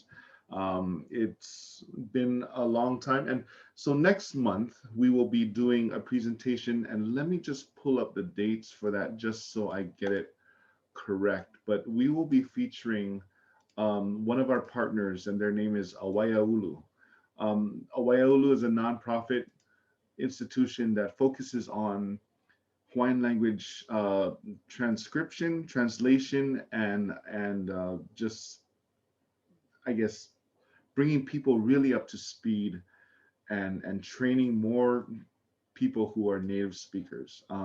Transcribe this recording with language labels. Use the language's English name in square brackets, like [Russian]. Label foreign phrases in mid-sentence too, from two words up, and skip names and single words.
[English] It's been a long time. And so next month, we will be doing a presentation, and let me just pull up the dates for that just so I get it correct. But we will be featuring one of our partners, and their name is ʻUluʻulu. ʻUluʻulu is a nonprofit institution that focuses on Hawaiian language transcription, translation, and just, I guess, bringing people really up to speed and training more people who are native speakers.